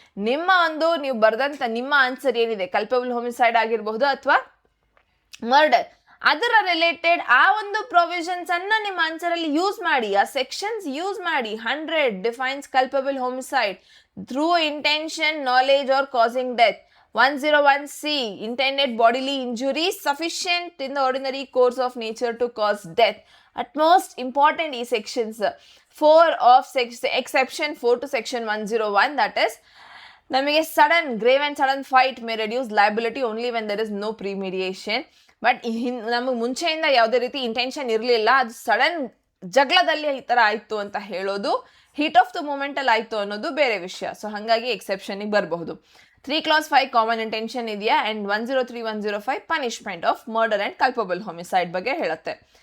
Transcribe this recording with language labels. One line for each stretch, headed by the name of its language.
Kannada: ನಿಮ್ಮ ಒಂದು ನೀವು ಬರೆದಂಥ ನಿಮ್ಮ ಆನ್ಸರ್ ಏನಿದೆ, ಕಲ್ಪಬಲ್ ಹೋಮಿಸೈಡ್ ಆಗಿರಬಹುದು ಅಥವಾ ಮರ್ಡರ್, ಅದರ ರಿಲೇಟೆಡ್ ಆ ಒಂದು ಪ್ರೊವಿಷನ್ಸ್ ಅನ್ನ ನಿಮ್ಮ ಆನ್ಸರ್ ಅಲ್ಲಿ ಯೂಸ್ ಮಾಡಿ, ಆ ಸೆಕ್ಷನ್ಸ್ ಯೂಸ್ ಮಾಡಿ.
English: 100 defines culpable homicide through intention, knowledge or causing death. 101C intended bodily injury sufficient in the ordinary course of nature to cause death. At most important ಈ sections 4 of exception 4 to section 101, that is ನಮಗೆ sudden grave and sudden fight may reduce liability only when there is no premediation.
Kannada: But ನಮಗೆ ಮುಂಚೆಯಿಂದ ಯಾವುದೇ ರೀತಿ intention ಇರಲಿಲ್ಲ, ಅದು sudden ಜಗಳದಲ್ಲಿ ಈ ಥರ ಆಯಿತು ಅಂತ ಹೇಳೋದು, ಹೀಟ್ ಆಫ್ ದ ಮೂಮೆಂಟಲ್ಲಿ ಆಯಿತು ಅನ್ನೋದು ಬೇರೆ ವಿಷಯ. ಸೊ ಹಾಗಾಗಿ ಎಕ್ಸೆಪ್ಷನಿಗೆ ಬರಬಹುದು. 3 clause 5 ಕಾಮನ್ ಇಂಟೆನ್ಷನ್ ಇದೆಯಾ, and 103, 105 punishment of murder and culpable homicide ಬಗ್ಗೆ ಹೇಳುತ್ತೆ.